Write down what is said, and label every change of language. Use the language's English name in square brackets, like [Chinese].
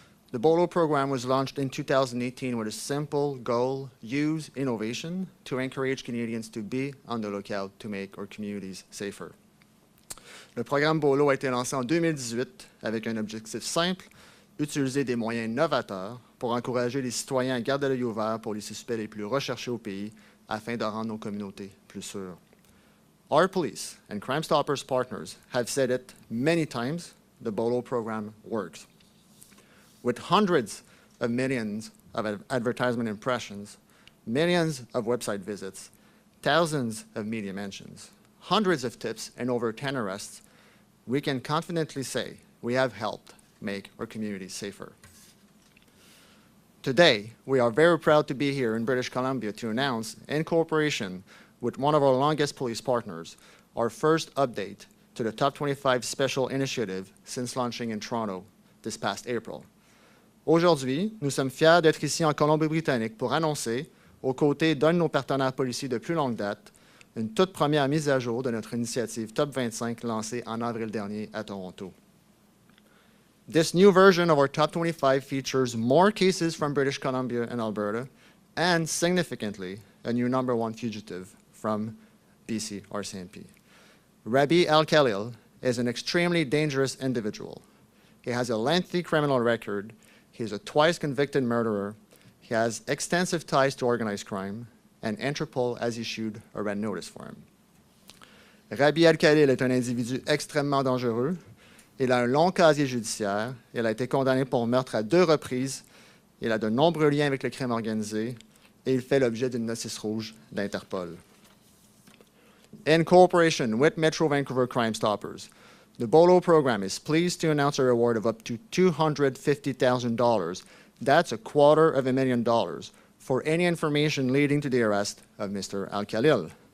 [English] The BOLO program was launched in 2018 with a simple goal: use innovation to encourage Canadians to be on the lookout to make our communities safer. [French] Le programme BOLO a été lancé en 2018 avec un objectif simple: utiliser des moyens novateurs pour encourager les citoyens à garder l'œil ouvert pour les suspects les plus recherchés au pays afin de rendre nos communautés plus sûres. [English] Our police and Crime Stoppers partners have said it many times: the BOLO program works. With hundreds of millions of advertisement impressions, millions of website visits, thousands of media mentions, hundreds of tips, and over 10 arrests, we can confidently say we have helped make our communities safer. Today, we are very proud to be here in British Columbia to announce, in cooperation with one of our longest police partners, our first update to the Top 25 Special Initiative since launching in Toronto this past April. [French] Aujourd'hui, nous sommes fiers d'être ici en Colombie-Britannique pour annoncer, aux côtés d'un de nos partenaires policiers de plus longue date, une toute première mise à jour de notre initiative Top 25 lancée en avril dernier à Toronto. [English] This new version of our Top 25 features more cases from British Columbia and Alberta, and significantly, a new #1 fugitive from BC RCMP. Rabi Al-Khalil is an extremely dangerous individual. He has a lengthy criminal record. He is a twice convicted murderer. He has extensive ties to organized crime, and Interpol has issued a red notice for him. [French] Rabi Al-Khalil est un individu extrêmement dangereux. Il a un long casier judiciaire. Il a été condamné pour meurtre à 2 reprises. Il a de nombreux liens avec le crime organisé et il fait l'objet d'une notice rouge d'Interpol. [English] In cooperation with Metro Vancouver Crime Stoppers, the BOLO program is pleased to announce a reward of up to $250,000. That's $250,000 for any information leading to the arrest of Mr. Al-Khalil.